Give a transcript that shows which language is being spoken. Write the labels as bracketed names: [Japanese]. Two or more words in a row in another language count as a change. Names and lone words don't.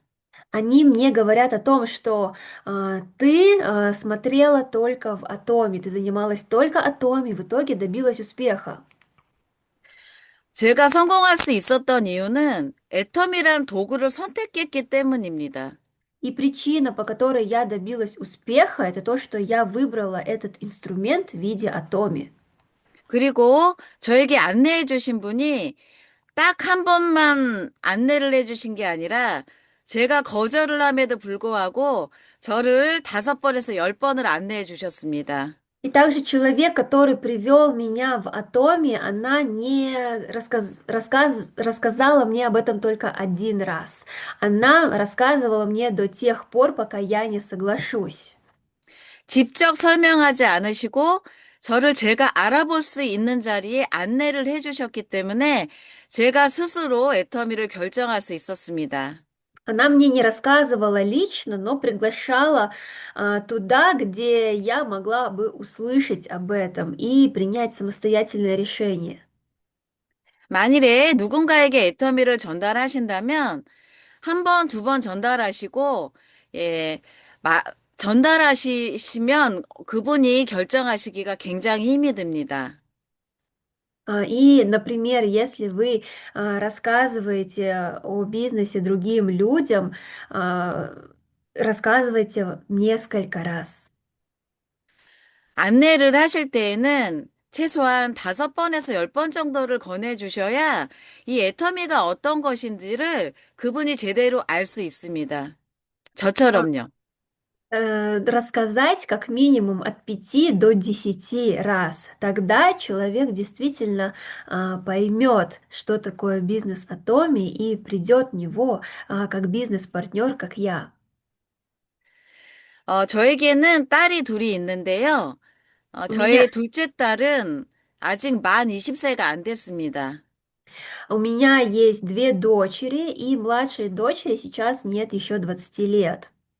[Russian] Они мне говорят о том, что ты смотрела только в Атоме, ты занималась только Атоме, в итоге добилась успеха. [Korean] 제가 성공할 수 있었던 이유는 애터미란 도구를 선택했기 때문입니다. [Russian] И причина, по которой я добилась успеха, это то, что я выбрала этот инструмент в виде Атоми. [Korean] 그리고 저에게 안내해 주신 분이 딱 한 번만 안내를 해 주신 게 아니라 제가 거절을 함에도 불구하고 저를 5번에서 10번을 안내해 주셨습니다. [Russian] И также человек, который привел меня в Атоме, она не рассказала мне об этом только 1 раз. Она рассказывала мне до тех пор, пока я не соглашусь. [Korean] 직접 설명하지 않으시고 저를 제가 알아볼 수 있는 자리에 안내를 해 주셨기 때문에 제가 스스로 애터미를 결정할 수 있었습니다. [Russian] Она мне не рассказывала лично, но приглашала туда, где я могла бы услышать об этом и принять самостоятельное решение. [Korean] 만일에 누군가에게 애터미를 전달하신다면 한 번, 2번 전달하시고, 예, 마, 전달하시면 그분이 결정하시기가 굉장히 힘이 듭니다. [Russian] И, например, если вы рассказываете о бизнесе другим людям, а, рассказывайте несколько раз. [Korean] 안내를 하실 때에는 최소한 5번에서 10번 정도를 권해주셔야 이 애터미가 어떤 것인지를 그분이 제대로 알 수 있습니다. [Russian] А, [Korean] 저처럼요. [Russian] Рассказать как минимум от 5 до 10 раз. Тогда человек действительно поймет, что такое бизнес Атоми и придет в него как бизнес-партнер, как я. [Korean] 저에게는 딸이 둘이 있는데요. [Russian] У меня, [Korean] 저의 둘째 딸은 아직 만 20세가 안 됐습니다. [Russian] у меня есть 2 дочери, и младшей дочери сейчас нет еще 20 лет.